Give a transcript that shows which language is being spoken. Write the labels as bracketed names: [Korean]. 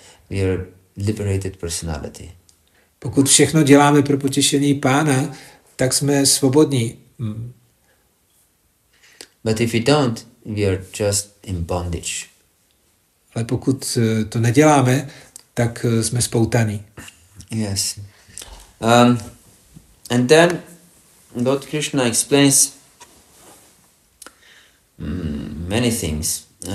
[English] We are liberated personality. [Czech] Pokud všechno děláme pro potěšení Pána, tak jsme svobodní. [English] But if we don't, we are just in bondage. [Czech] Ale pokud to neděláme, tak jsme spoutaní. [English] Yes. And then Lord Krishna explains many things.